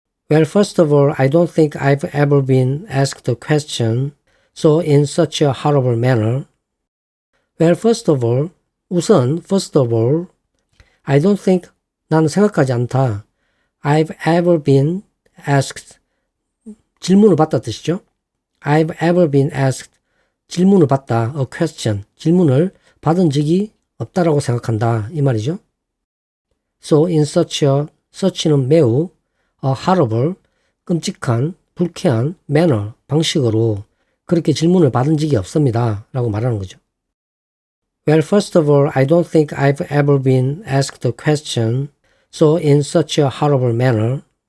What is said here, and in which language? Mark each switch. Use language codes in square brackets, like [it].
[en] Well, first of all, I don't think I've ever been asked a question so in such a horrible manner. Well, first of all, 우선, first of all, I don't think, [ko] 나는 생각하지 않다. [en] I've ever been asked, [ko] 질문을 받다 뜻이죠. [en] I've ever been asked, [ko] 질문을 받다, [en] a question, [ko] 질문을 받은 적이 없다라고 생각한다. 이 말이죠. So in such는 매우, [en] a horrible, [ko] 끔찍한, 불쾌한 manner, 방식으로 그렇게 질문을 받은 적이 없습니다. 라고 말하는 거죠. [en] Well, first of all, I don't think I've ever been asked a question so in such a horrible manner.